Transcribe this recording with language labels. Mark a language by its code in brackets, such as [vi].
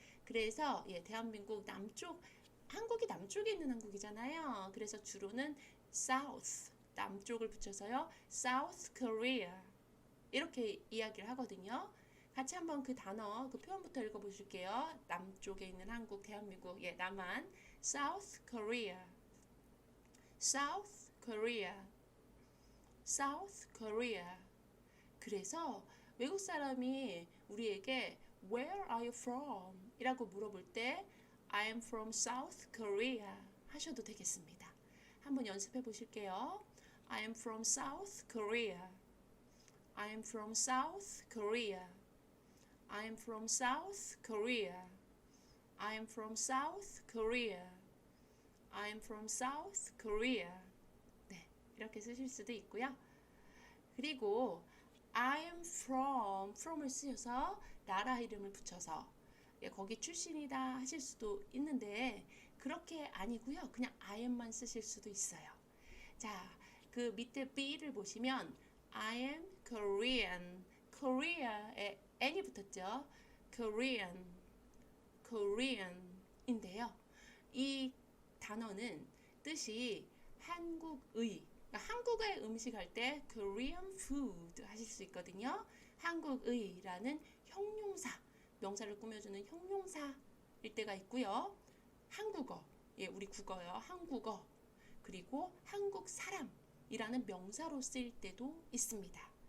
[ko] 그래서 대한민국 남쪽 한국이 남쪽에 있는 한국이잖아요. 그래서 주로는 South 남쪽을 붙여서요. South Korea 이렇게 이야기를 하거든요. 같이 한번 그 단어, 그 표현부터 읽어보실게요. 남쪽에 있는 한국, 대한민국, 남한, South Korea, South Korea, South Korea. 그래서 외국 사람이 우리에게 [en] Where are you from? [ko] 이라고 물어볼 때 [en] I am from South Korea [ko] 하셔도 되겠습니다. 한번 연습해 보실게요. [en] I am from South Korea. I am from South Korea. I am from South Korea. I am from South Korea. I am from South Korea. [ko] 네, 이렇게 쓰실 수도 있고요. 그리고 [en] I am from [ko] 을 쓰셔서 나라 이름을 붙여서 거기 출신이다 하실 수도 있는데 그렇게 아니고요. 그냥 I am만 쓰실 수도 있어요. 자, 그 밑에 B를 보시면 [en] I am Korean. [ko] Korea에 N이 붙었죠. Korean, Korean인데요. 이 단어는 뜻이 한국의, 그러니까 한국의 음식 할 때 [en] Korean food [ko] 하실 수 있거든요. 한국의라는 형용사, 명사를 꾸며주는 형용사일 때가 있고요. 한국어, 예, 우리 국어요. 한국어. 그리고 한국 사람이라는 명사로 쓰일 때도 있습니다.